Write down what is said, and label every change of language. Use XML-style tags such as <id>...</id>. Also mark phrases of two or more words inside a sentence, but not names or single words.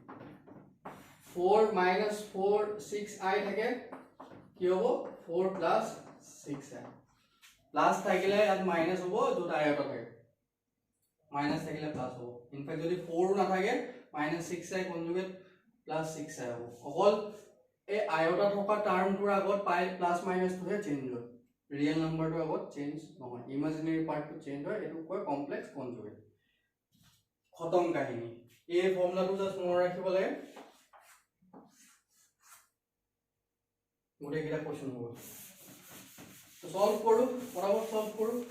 <as>4 minus 4 6i থাকে কি হ'ব 4 plus 6i প্লাস থাকিলে আর মাইনাস হ'ব যত i এটা থাকে মাইনাস থাকিলে প্লাস হ'ব ইনফ্যাক্ট যদি 4 না থাকে</as> <en>minus 6i conjugate plus 6i</en> <as>হ'ব অকল এই আয়টা থকা টার্মটোৰ আগত পাই</as> <en>plus minus</en> <as>টোহে চেঞ্জ হয়</as> <en>real number</en> <as>আগত চেঞ্জ নহয়</as> <en>imaginary part</en> <as>চেঞ্জ হয় এটো কয়</as> <en>complex conjugate</en> <as>খতম কাহিনী এই ফৰ্মুলাটো জাস্ট মনত ৰাখিব লাগে গোটেই কিটা কোশ্চেন হ'ব তো সলভ কৰো বরাবর সলভ কৰো</as>